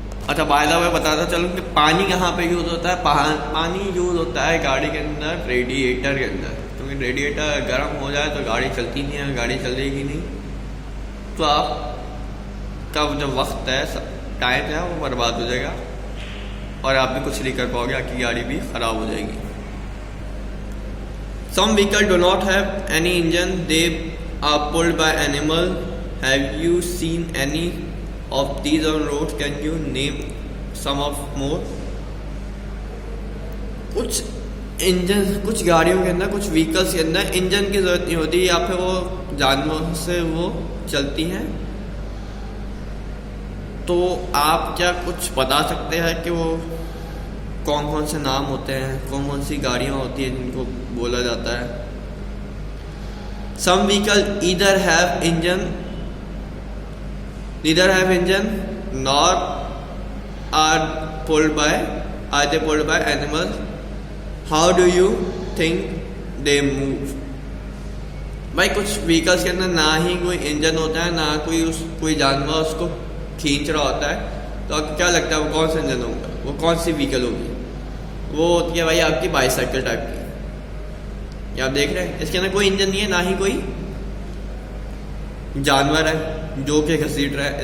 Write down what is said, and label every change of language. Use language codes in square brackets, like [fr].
[hi] अच्छा by the way बताता चलो कि पानी कहाँ पे यूज़ होता है। पानी यूज़ होता है गाड़ी के अंदर रेडिएटर के अंदर, क्योंकि रेडिएटर गर्म हो जाए तो गाड़ी चलती नहीं है, गाड़ी चलेगी नहीं, तो आपका जो वक्त है टाइम है वो बर्बाद हो जाएगा और आप भी कुछ नहीं कर पाओगे, आपकी गाड़ी भी ख़राब हो जाएगी। [en] Some vehicles do not have any engine, they are pulled by animal. Have you seen any of these on road? Can you name some of more? [hi] कुछ इंजन, कुछ गाड़ियों के अंदर, कुछ व्हीकल्स के अंदर इंजन की ज़रूरत नहीं होती या फिर वो जानवरों से वो चलती हैं। तो आप क्या कुछ बता सकते हैं कि वो कौन कौन से नाम होते हैं, कौन कौन सी गाड़ियाँ होती हैं जिनको बोला जाता है? [en] Some vehicle either have engine, neither have engine, nor are they pulled by animals. How do you think they move? [hi] भाई कुछ व्हीकल्स के अंदर ना ही कोई इंजन होता है, ना कोई जानवर उसको खींच रहा होता है, तो आपको क्या लगता है वो कौन सा इंजन होगा, वो कौन सी व्हीकल होगी? वो होती है भाई आपकी बाईसाइकिल टाइप की। ये आप देख रहे हैं इसके अंदर कोई इंजन नहीं है, ना ही कोई जानवर है जो कि घसीट रहा है।